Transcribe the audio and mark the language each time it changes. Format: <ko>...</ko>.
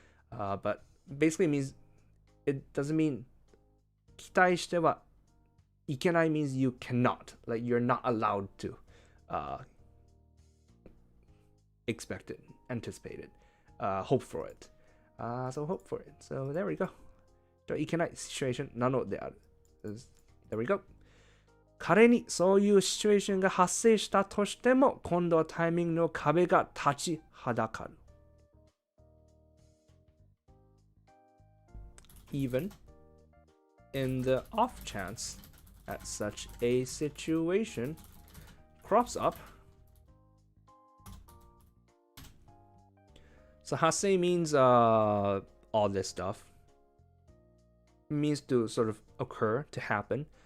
<en>But basically means it doesn't mean</en> <ja>期待してはいけない</ja> <en>means you cannot, like you're not allowed to expect it, anticipate it, hope for it. So hope for it. So there we go.</en> <ja>いけない situation なのである.</ja> <en>There we go.</en> <ja>仮にそういうシチュエーションが発生したとしても、今度はタイミングの壁が立ちはだかる。</ja> <en>Even in the off chance that such a situation crops up. So 発生 means all this stuff. It means to sort of occur, to happen.</en>